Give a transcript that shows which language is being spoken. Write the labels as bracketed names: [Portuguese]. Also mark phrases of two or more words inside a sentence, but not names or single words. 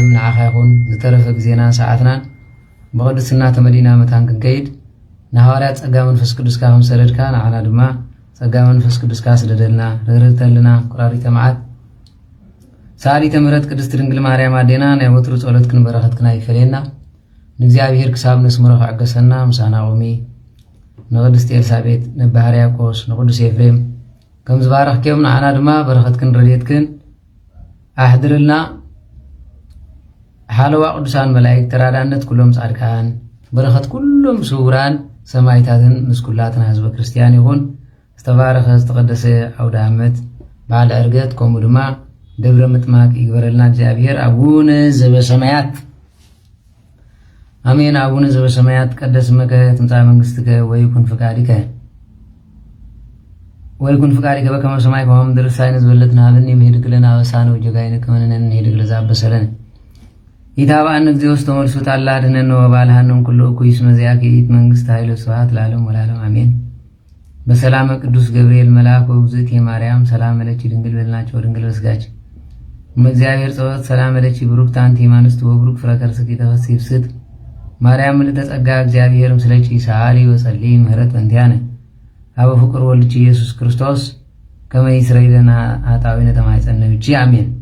[Tigrinya] ንዓኻ ይኹን። ዝተረፈ ግዜናን ሰዓትናን በቅድስና ተመዲና መታን ክንከይድ ንሐዋርያት ጸጋ መንፈስ ቅዱስካ ከም ሰደድካ ንዓና ድማ ጸጋ መንፈስ ቅዱስካ ስደደልና ርህርህተልና ቁራሪተ መዓት ሰዓሊተ ምሕረት ቅድስት ድንግል ማርያም አዴና ናይ ወትሩ ጸሎትክን በረኸትክን ይፈልየና ንእግዚአብሔር ክሳብ ነስምሮ ክዕገሰና ምሳና ቁሚ ንቅድስት ኤልሳቤጥ ነባ ሕርያቆስ ንቅዱስ ኤፍሬም ከም ዝባረኽክዮም ንዓና ድማ በረኸትክን ረድኤትክን ኣሕድርልና። ሓለዋ ቅዱሳን መላእክት ተራዳነት ኩሎም ጻድቃን በረኸት ኩሎም ስውራን ሰማዕታትን ምስ ኩላትና ህዝበ ክርስቲያን ይኹን። ዝተባረኸ ዝተቀደሰ አውደ ዓመት በዓለ ዕርገት ከምኡ ድማ ደብረ ምጥማቅ ይግበረልና እግዚአብሔር። [Geez] አቡነ ዘበሰማያት አሜን። አቡነ ዘበሰማያት ቀደስ ስምከ ትምጻእ መንግሥትከ ወይኩን ፍቃድከ በከመ በሰማይ ከመ በምድር ሲሳየነ ዘለለዕለትነ ሀበነ ዮም ለነ አበሳነ ወጌጋየነ ከመ ንሕነኒ ንኅድግ ለዘአበሰለነ ኢታብአነ እግዚኦ ውስተ መልሱት አላ አድኅነነ ወባልሐነ ኩሉ እኩይ እስመ ዚአከ ይእቲ መንግሥት ኃይለ ስብሐት ለዓለሙ ወለዓለሙ አሜን። በሰላመ ቅዱስ ገብርኤል መልአክ ወእግዝእትየ ማርያም ሰላም ለኪ ድንግል [Amharic] በልናቸው ድንግል በስጋች [Geez] እግዚአብሔር ጸወት ሰላም ለኪ ብሩክት አንቲ እምአንስት ወብሩክ ፍሬ ከርሥኪ ተፈሥሒ ፍስሕት ማርያም ምልዕተ ጸጋ እግዚአብሔር ምስለኪ ሰአሊ ወጸልዪ ምህረት በእንቲአነ አበ ፍቁር ወልድኪ ኢየሱስ ክርስቶስ ከመ ይስረይ ለነ ኃጣውኢነ ተማኅፀነ ብኪ አሜን።